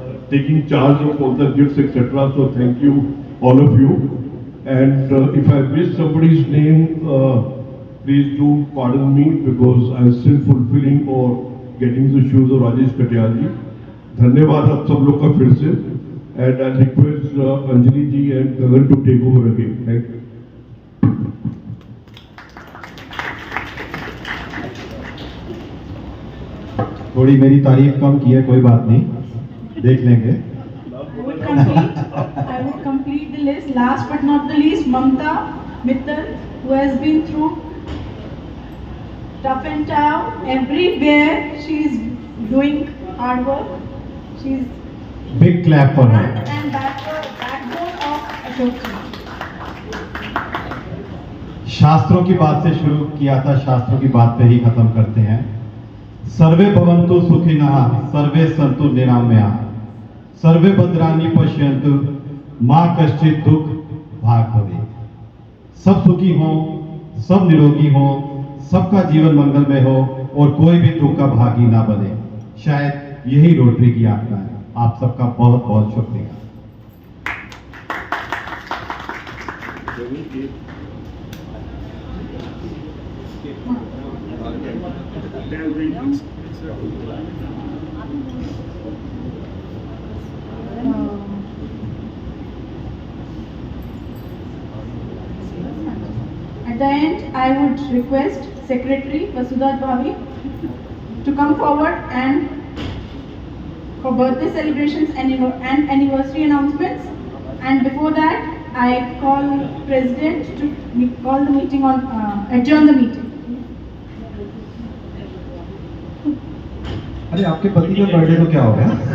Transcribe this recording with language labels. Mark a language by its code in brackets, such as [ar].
[en] Taking charge of all the gifts, etc. So thank you, all of you. And if I miss somebody's name, please do pardon me, because I'm still fulfilling or getting the shoes of Rajesh Katyal ji. [hi] धन्यवाद आप सब लोग का फिर से. [en] And I request Anjali ji and Gagan to take over again. Thank you. [hi] थोड़ी मेरी तारीफ कम की है, कोई बात नहीं, देख लेंगे. [en] I would complete the list. Last but not the least, Mamta Mittal, who has been through tough and tough. Everywhere she is doing hard work. She is Big clap for her. and backbone of Ashok ji. [hi] शास्त्रों की बात से शुरू किया था, शास्त्रों की बात पे ही खत्म करते हैं. [sa] सर्वे भवन्तु सुखिनः, सर्वे सन्तु निरामयाः, सर्वे भद्राणि पश्यन्तु, मा कश्चित् दुःख भाग् भवेत्. [hi] सब सुखी हो, सब निरोगी हो, सबका जीवन मंगलमय हो और कोई भी दुख का भागी ना बने. शायद यही रोटरी की आत्मा है. आप सबका बहुत बहुत शुक्रिया. [en] At the end, I would request Secretary Vasudha Bhavi to come forward and for birthday celebrations and anniversary announcements. And before that, I call President to call the meeting on adjourn the meeting. [hi] अरे आपके पति का birthday तो क्या हो गया?